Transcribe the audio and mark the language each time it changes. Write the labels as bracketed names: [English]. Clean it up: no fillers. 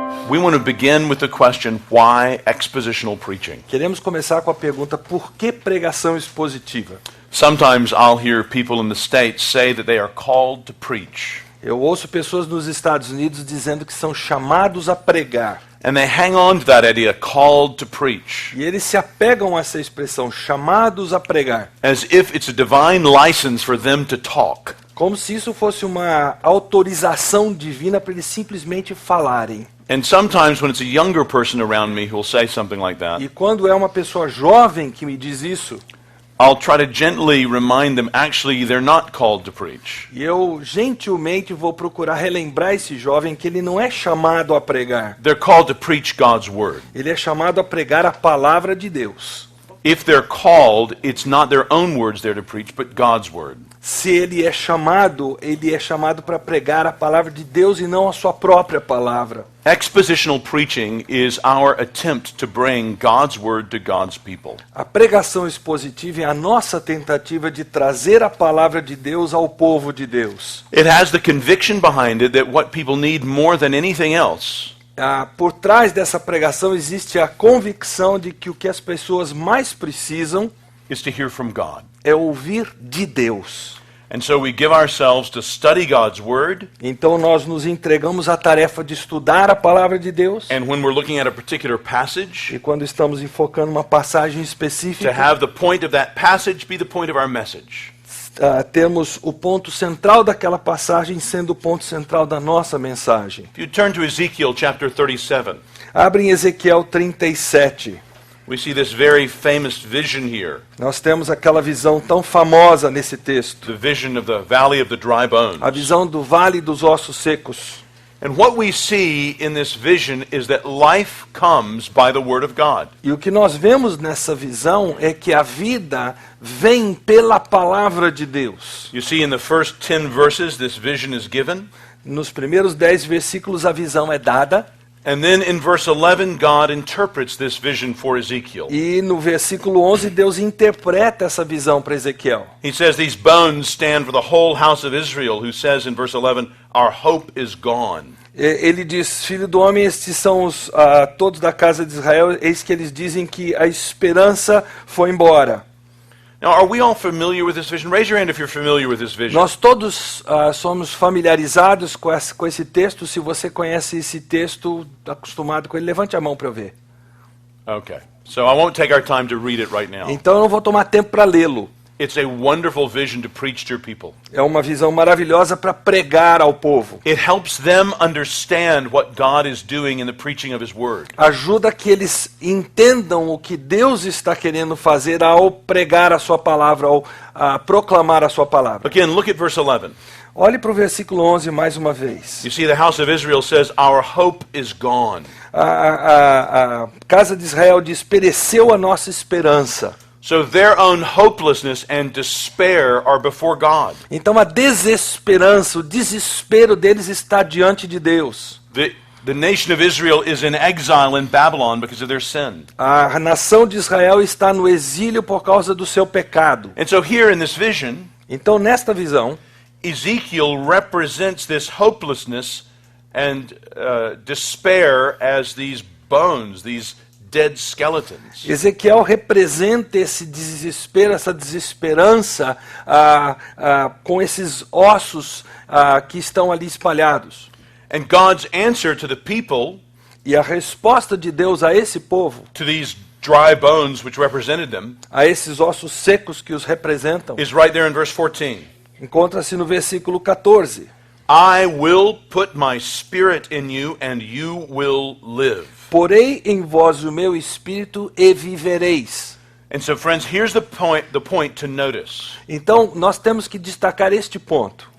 [English] we want to begin with the question, why expositional preaching? [Portuguese] Queremos começar com a pergunta, por que pregação expositiva? [English] Sometimes I'll hear people in the States say that they are called to preach. [Portuguese] Eu ouço pessoas nos Estados Unidos dizendo que são chamados a pregar. [English] And they hang on to that idea, called to preach, [Portuguese] E eles se apegam a essa expressão, chamados a pregar. [English] as if it's a divine license for them to talk. [Portuguese] Como se isso fosse uma autorização divina para eles simplesmente falarem. [English] And sometimes when it's a younger person around me who will say something like that, [Portuguese] E quando é uma pessoa jovem que me diz isso, [English] I'll try to gently remind them, actually, they're not called to preach. [Portuguese] e eu gentilmente vou procurar relembrar esse jovem que ele não é chamado a pregar. [English] They're called to preach God's word. [Portuguese] Ele é chamado a pregar a palavra de Deus. [English] If they're called, it's not their own words they're to preach, but God's word. [Portuguese] Se ele é chamado para pregar a palavra de Deus e não a sua própria palavra. [English] Expositional preaching is our attempt to bring God's word to God's people. [Portuguese] A pregação expositiva é a nossa tentativa de trazer a palavra de Deus ao povo de Deus. [English] It has the conviction behind it that what people need more than anything else [Portuguese] Por trás dessa pregação existe a convicção de que o que as pessoas mais precisam [English] is to hear from God. [Portuguese] é ouvir de Deus. [English] And so we give ourselves to study God's word, [Portuguese] Então nós nos entregamos à tarefa de estudar a palavra de Deus. [English] and when we're looking at a particular passage, [Portuguese] E quando estamos enfocando uma passagem [English] to [Portuguese] específica, [English] have the point of that passage be the point of our message. [Portuguese] temos o ponto central daquela passagem sendo o ponto central da nossa mensagem. [English] If you turn to Ezekiel chapter 37, [Portuguese] Abre em Ezequiel 37. [English] we see this very famous vision here, [Portuguese] Nós temos aquela visão tão famosa nesse texto. [English] the vision of the valley of the dry bones. [Portuguese] A visão do vale dos ossos secos. [English] And what we see in this vision is that life comes by the word of God. [Portuguese] E o que nós vemos nessa visão é que a vida vem pela palavra de Deus. [English] You see in the first 10 verses this vision is given. [Portuguese] Nos primeiros 10 versículos a visão é dada. [English] And then in verse 11, God interprets this vision for Ezekiel. [Portuguese] E no versículo 11 Deus interpreta essa visão para Ezequiel. [English] He says, these bones stand for the whole house of Israel, who says in verse 11, our hope is gone. [Portuguese] Ele diz, filho do homem, estes são os todos da casa de Israel, eis que eles dizem que a esperança foi embora. [English] Now, are we all familiar with this vision? Raise your hand if you're familiar with this vision. [Portuguese] Nós todos somos familiarizados com esse texto. Se você conhece esse texto, acostumado com ele, levante a mão para eu ver. [English] Okay. So I won't take our time to read it right now. [Portuguese] Então eu não vou tomar tempo para lê-lo. [English] It's a wonderful vision to preach to your people. [Portuguese] É uma visão maravilhosa para pregar ao povo. [English] It helps them understand what God is doing in the preaching of His Word. [Portuguese] Ajuda que eles entendam o que Deus está querendo fazer ao pregar a sua palavra, ao proclamar a sua palavra. [English] Again, look at verse 11. [Portuguese] Olhe para o versículo 11 mais uma vez. [English] You see, the house of Israel says, our hope is gone. [Portuguese] A casa de Israel diz, pereceu a nossa esperança. [English] So their own hopelessness and despair are before God. [Portuguese] Então a desesperança, o desespero deles está diante de Deus. [English] The nation of Israel is in exile in Babylon because of their sin. [Portuguese] A nação de Israel está no exílio por causa do seu pecado. [English] And so here in this vision, [Portuguese] Então nesta visão, [English] Ezekiel represents this hopelessness and despair as these bones, these dead skeletons. [Portuguese] Ezequiel representa esse desespero, essa desesperança com esses ossos que estão ali espalhados. [English] And God's answer to the people, [Portuguese] E a resposta de Deus a esse povo, [English] to these dry bones which represented them, [Portuguese] a esses ossos secos que os representam, [English] is right there in verse 14. [Portuguese] encontra-se no versículo 14. [English] I will put my spirit in you and you will live. [Portuguese] Porei em vós o meu espírito e vivereis. [English] And so friends, here's the point to notice. [Portuguese] Então, nós temos que destacar este ponto.